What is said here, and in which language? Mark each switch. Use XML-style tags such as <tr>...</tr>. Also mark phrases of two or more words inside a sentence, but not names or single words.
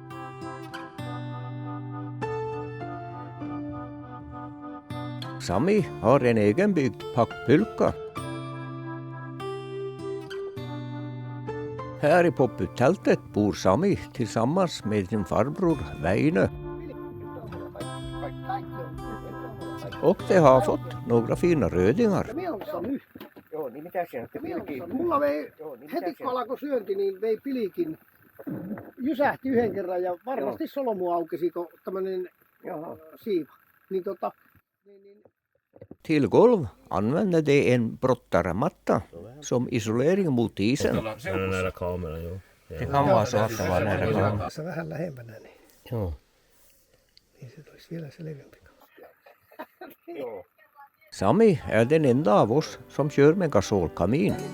<sv>Sami har en egenbyggd packpulka. Här i popputtältet bor Sami tillsammans med sin farbror Väinö. Och de har fått några fina rödingar.</sv> <fi>Joo, niin mitä se on? Mulla vei, heti kun alkoi syönti, niin vei pilikin. Jysähti yhden kerran ja varmasti solmu aukesi, kun tämmönen siiva. Niin</fi> <sv>Till golv använder de en brottarmatta som isolering mot isen. Den är nära kameran, jo. Det kan vara så att det var nära kameran.</sv> <fi>tässä vähän lähempänä, niin, Joo. niin se tulisi vielä se leveämpi.</fi> <sv>Sami är den enda av oss som kör med gasolkamin.</sv>